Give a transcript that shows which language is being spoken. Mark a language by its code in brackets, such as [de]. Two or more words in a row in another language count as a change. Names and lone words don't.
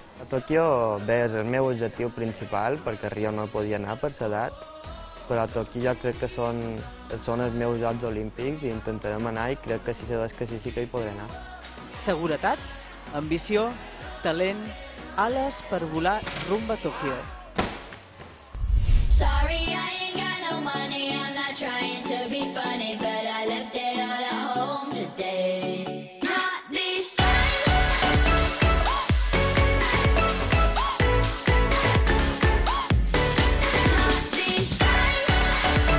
[ca] A Tòquio bé, és el meu objectiu principal perquè a Rio no podia anar per l'edat, però a Tòquio jo crec que són els meus Jocs Olímpics i intentarem anar i crec que si se descassi sí que hi podré anar. Seguretat, ambició, talent, ales per volar rumb a Tòquio. [en] Sorry, I ain't got no money, I'm not trying to be funny, but I left it all at home today. Not this time. Not this time.